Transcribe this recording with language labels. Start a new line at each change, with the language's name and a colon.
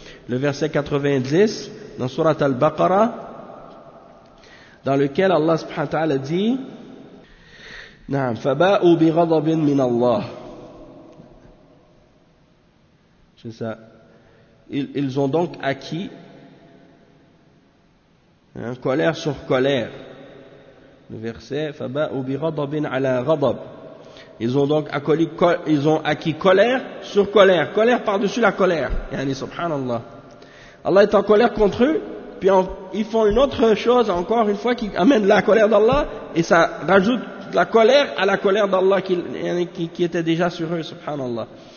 French: Le verset 90 dans Surat Al-Baqarah, dans lequel Allah subhanahu wa ta'ala dit,
Arabic: نعم فباءوا بغضب من الله.
French: C'est ça. Ils ont donc acquis colère sur colère. Le verset
Arabic: فباءوا بغضب على غضب.
French: Ils ont acquis colère sur colère, colère par-dessus la colère. Yani subhanallah. Allah est en colère contre eux. Puis ils font une autre chose encore une fois qui amène la colère d'Allah et ça rajoute la colère à la colère d'Allah qui était déjà sur eux, subhanallah.